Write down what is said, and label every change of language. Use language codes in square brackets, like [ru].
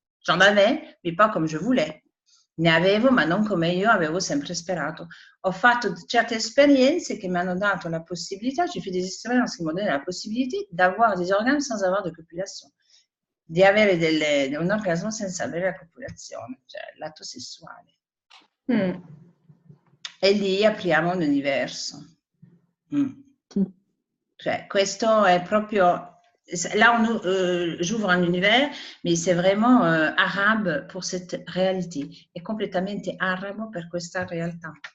[fr] J'en avais, mais pas comme je voulais. [it] Ne avevo, ma non come io avevo sempre sperato. Ho fatto certe esperienze che mi hanno dato la possibilità, [fr] j'ai fait des expériences qui m'ont donné la possibilité d'avoir des orgasmes sans avoir de copulation, [it] di avere un orgasmo senza avere la copulazione, cioè l'atto sessuale. E lì apriamo un universo. Cioè, questo è proprio... [fr] Là, j'ouvre un univers, mais c'est vraiment arabe pour cette réalité. [it] È completamente arabo per questa realtà.